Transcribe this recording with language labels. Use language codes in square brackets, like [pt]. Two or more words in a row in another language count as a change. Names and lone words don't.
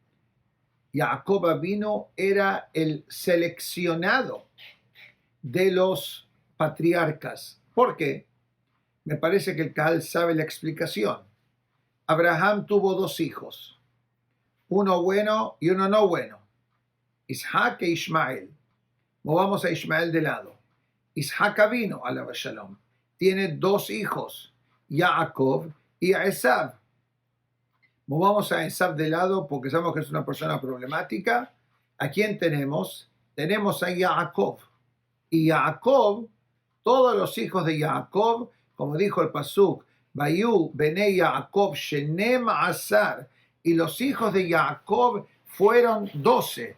[es] Jacob Avinu era el seleccionado de los patriarcas. ¿Por qué? Me parece que el Kahal sabe la explicación. Abraham tuvo dos hijos, uno bueno y uno no bueno, Isaac e Ismael. Movamos a Ismael de lado. Isaac vino, [he] עליו השלום, [es] tiene dos hijos, Jacob y Esav. Movamos a Esav de lado porque sabemos que es una persona problemática. ¿A quién tenemos? Tenemos a Jacob. Y Jacob, todos los hijos de Jacob como dijo el pasuk, [he] ויהיו בני יעקב שנים עשר, [es] y los hijos de Jacob fueron 12.